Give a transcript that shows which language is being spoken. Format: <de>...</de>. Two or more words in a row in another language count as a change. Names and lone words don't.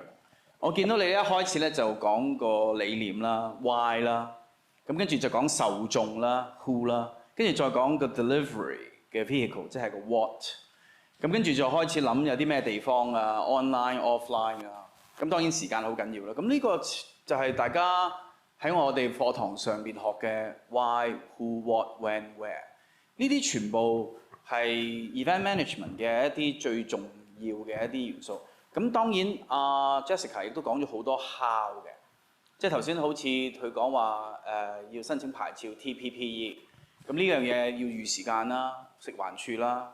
<yue>我見到你一開始咧就講個理念啦 ，why 啦，咁跟住就講受眾啦 ，who 啦，跟住再講個 delivery 嘅 vehicle， 即係個 what。咁跟住就開始諗有啲咩地方啊 ，</yue> <en>online、offline</en> <yue>啊。咁當然時間好緊要啦。咁呢個就係大家喺我哋課堂上邊學嘅</yue> <en>why、who、what、when、where。</en> <yue>呢啲全部係</yue> <en>event management</en> <yue>嘅一啲最重要嘅一啲元素。咁當然阿 Jessica 亦都講咗好多 how 嘅，即係頭先好似佢講話要申請牌照 TPPE。咁呢樣嘢要預時間啦，食環署啦。</yue>